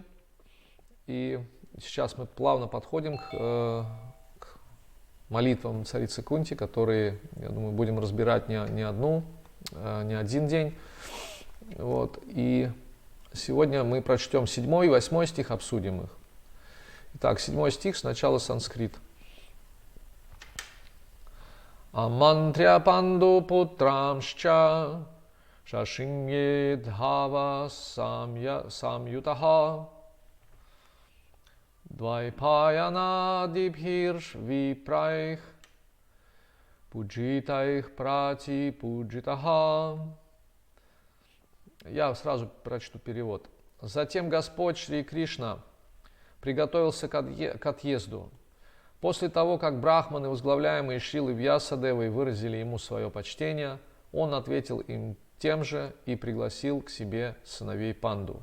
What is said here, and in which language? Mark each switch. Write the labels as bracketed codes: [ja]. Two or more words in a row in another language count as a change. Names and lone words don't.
[ru] И сейчас мы плавно подходим к молитвам царицы Кунти, которые, я думаю, будем разбирать не один день. Вот. И сегодня мы прочтем 7 и 8 стих, обсудим их. Итак, 7 стих, сначала санскрит. [sa] आमन्त्र्य पाण्डु पुत्रांश्च शैनेयो द्धव संयुतः द्वैपायना दिभिर् विप्रैः पूजितैः प्रति पूजितः. [ru] Я сразу прочту перевод. Затем Господь Шри Кришна приготовился к отъезду. После того, как брахманы, возглавляемые Шрилой Вьясадевой, выразили ему свое почтение, он ответил им тем же и пригласил к себе сыновей Панду.